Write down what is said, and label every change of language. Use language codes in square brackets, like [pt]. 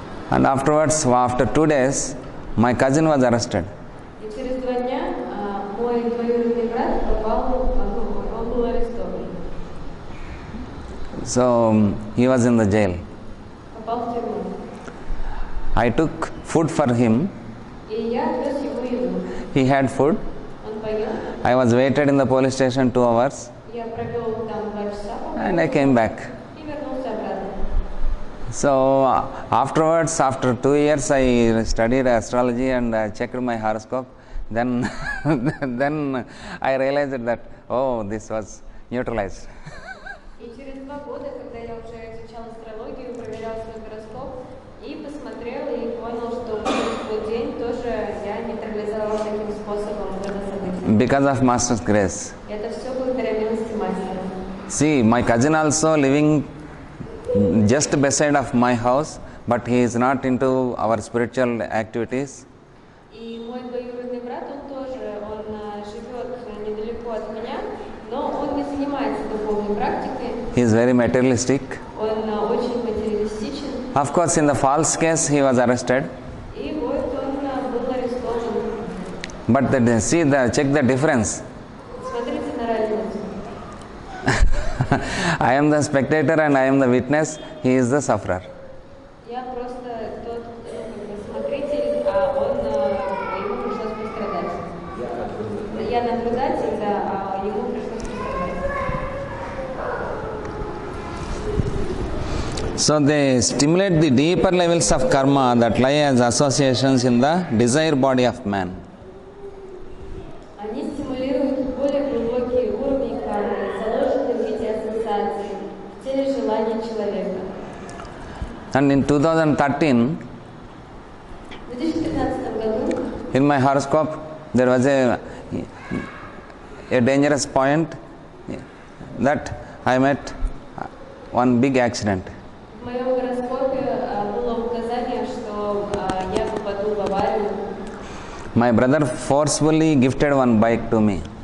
[en] And afterwards, after 2 days, my cousin was arrested. [ru] И через 2 дня мой двоюродный брат попал, он был арестован. [en] So he was in the jail. [ru] Попал в тюрьму. [en] I took food for him. [ru] И я отвез ему еду. [en] He had food. [ru] Он поел. [en] I was waited in the police station 2 hours [ru] Я провел там 2 часа. [en] and I came back. [ru] И вернулся обратно. [en] So afterwards, after 2 years, I studied astrology and I checked my horoscope. Then, then I realized that, oh, this was neutralized. [ru] И через 2 года, когда я уже изучал астрологию, проверял свой гороскоп, и посмотрел, и понял, что в тот день тоже я нейтрализовал таким способом это событие. [en] Because of Master's grace. [ru] Это все благодаря милости Мастера. [en] See, my cousin also living just beside of my house, but he is not into our spiritual activities. [ru] И мой двоюродный брат, он тоже, он живет недалеко от меня, но он не занимается духовной практикой, [en] He is very materialistic. [ru] он очень материалистичен, [en] Of course, in the false case, he was arrested. [ru] и вот он был арестован. [en] But check the difference. [ru] Смотрите на разницу. [en] I am the spectator and I am the witness. He is the sufferer. [ru] Я просто тот смотритель, а он, ему пришлось пострадать. Я наблюдатель, да, а ему пришлось пострадать. [en] So they stimulate the deeper levels of karma that lie as associations in the desire body of man. [ru] Они стимулируют более глубокие уровни кармы, заложенные в виде ассоциаций, в теле желаний человека. [en] And in 2013, [ru] В 2015 году [en] in my horoscope, there was a dangerous point that I met one big accident. [ru] в моем гороскопе было указание, что я попаду в аварию. [en] My brother forcefully gifted one bike to me.